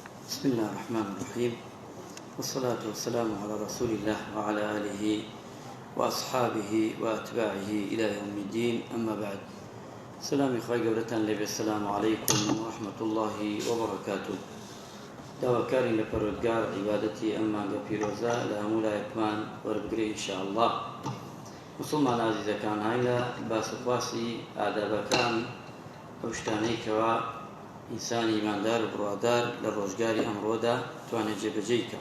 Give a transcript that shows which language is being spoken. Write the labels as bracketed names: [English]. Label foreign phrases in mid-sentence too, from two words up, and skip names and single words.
[Arabic] بسم الله الرحمن الرحيم والصلاة والسلام على رسول الله وعلى آله وأصحابه وأتباعه إلى يوم الدين. أما بعد، سلام إخوة قبلة لبي، السلام عليكم ورحمة الله وبركاته. [Central Kurdish] داواکاری لە پەروەردگار عیبادەتی ئەممان بە پیرۆزە لە هەموو لایەکمان وەربگرێ ئینشاءالله. مسلمان عزیزەکان، هاي لە باسوخواسی ئادابەکان ئەو شتانەی کەوا ئینسانی ئیماندار و بڕوادار لە ڕۆژگاری ئەمڕۆدا توانێت جێبەجێ بکات.